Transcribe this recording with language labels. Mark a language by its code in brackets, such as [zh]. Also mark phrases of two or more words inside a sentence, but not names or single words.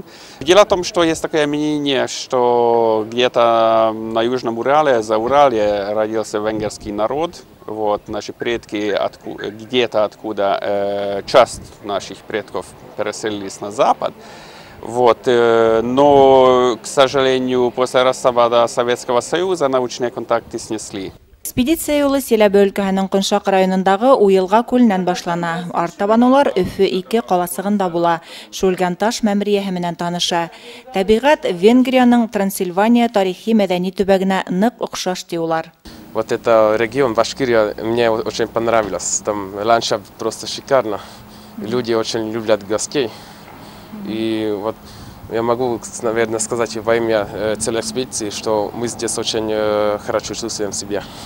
[ru] Дело в том, что есть такое мнение, что где-то на Южном Урале, за Урале родился венгерский народ. Вот, наши предки где-то откуда часть наших предков переселились на запад. Вот, но, к сожалению, после распада Советского Союза научные контакты снесли. [ba] Экспедиция юлы Силәбе өлкәһенең Ҡоншаҡ районындағы Уйылға күленән башлана. Артабан улар Өфө-2 ҡаласығында була. Шүлгән таш мәмерйәһе менән таныша. Тәбиғәт Венгрияның Трансильвания тарихи-мәҙәни төбәгенә ныҡ оҡшаш ди улар. [ru] Вот это регион Башкирия мне очень понравилось. Там ландшафт просто шикарно. Люди очень любят гостей. И вот я могу, наверное, сказать во имя целой экспедиции, что мы здесь очень хорошо чувствуем себя.